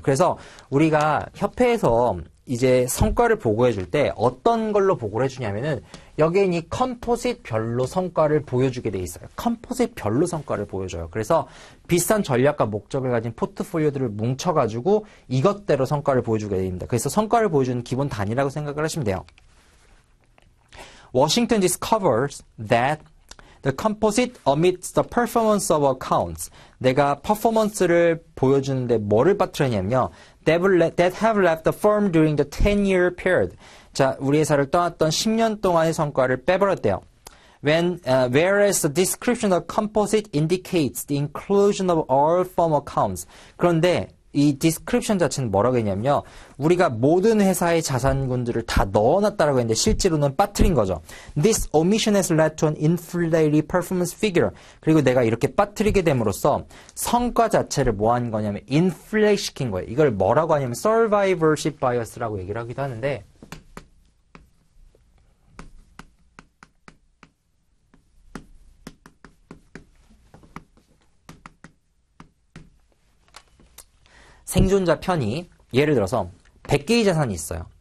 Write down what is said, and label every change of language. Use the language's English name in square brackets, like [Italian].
[Korean] 그래서 우리가 협회에서 이제 성과를 보고해 줄 때 어떤 걸로 보고를 해주냐면은 여기엔 이 컴포짓별로 성과를 보여주게 돼 있어요. 컴포짓별로 성과를 보여줘요. 그래서 비슷한 전략과 목적을 가진 포트폴리오들을 뭉쳐가지고 이것대로 성과를 보여주게 됩니다. 그래서 성과를 보여주는 기본 단위라고 생각을 하시면 돼요. [English] Washington discovers that the composite omits the performance of accounts. [Korean] 내가 퍼포먼스를 보여주는데 뭐를 빠뜨렸냐면요. [English] that have left the firm during the 10-year period. [Korean] 자, 우리 회사를 떠났던 10년 동안의 성과를 빼버렸대요. [English] whereas the description of composite indicates the inclusion of all firm accounts. [Korean] 그런데 이 description 자체는 뭐라고 했냐면요. 우리가 모든 회사의 자산군들을 다 넣어놨다라고 했는데 실제로는 빠뜨린 거죠. [English] This omission has led to an inflated performance figure. [Korean] 그리고 내가 이렇게 빠뜨리게 됨으로써 성과 자체를 뭐 한 거냐면 inflate 시킨 거예요. 이걸 뭐라고 하냐면 survivorship bias라고 얘기를 하기도 하는데 생존자 편이 예를 들어서 100개의 자산이 있어요.